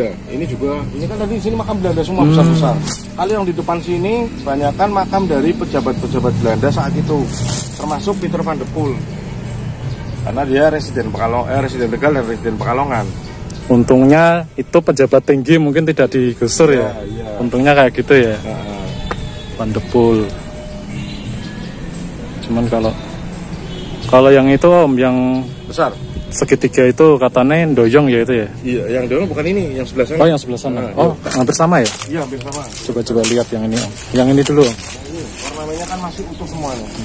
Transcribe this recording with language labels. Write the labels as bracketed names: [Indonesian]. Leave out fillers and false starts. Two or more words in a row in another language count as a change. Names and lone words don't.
[Indonesian] Iya, ini juga, ini kan tadi di sini makam Belanda semua besar-besar. Kali yang di depan sini banyakkan makam dari pejabat-pejabat Belanda saat itu. termasuk Peter van de Poel. Karena dia residen Tegal dan residen Pekalongan. Untungnya itu pejabat tinggi mungkin tidak digusur ya. Iya. Untungnya kayak gitu ya. Van de Poel. Cuman kalau yang itu Om, yang Besar. segitiga itu katanya doyong ya itu ya. Iya, yang dulu bukan ini, yang sebelah sana. Oh, yang sebelah sana. Oh, hampir sama ya? Iya, hampir sama. Coba lihat yang ini Om. Yang ini dulu Om. Ini ornamennya kan masih utuh semuanya.